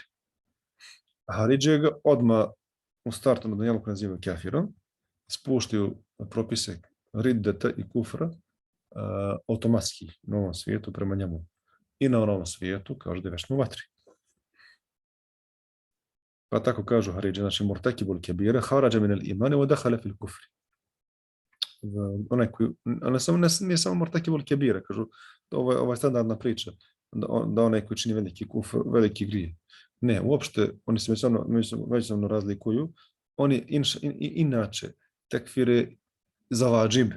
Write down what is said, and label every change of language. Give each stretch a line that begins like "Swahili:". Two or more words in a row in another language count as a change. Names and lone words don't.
Bosnian: Haridže ga odmah u startu na dunjaluku nazivaju kafirom, spuštaju propise riddeta i kufra automatski na ovom svijetu prema njemu. I na onom svijetu kaže da je večno u vatri. Pa tako kažu Haridže, znači
Arabic: مرتكب الكبيرة خرج من الإيمان ودخل في الكفر.
Bosnian: Onaj koji, nije samo
Arabic: مرتكب الكبيرة,
Bosnian: kažu, ovo je standardna priča, da onaj koji čini veliki kufr, veliki grije. Ne, uopšte, oni se međusobno razlikuju, oni inače tekfire za vađibe.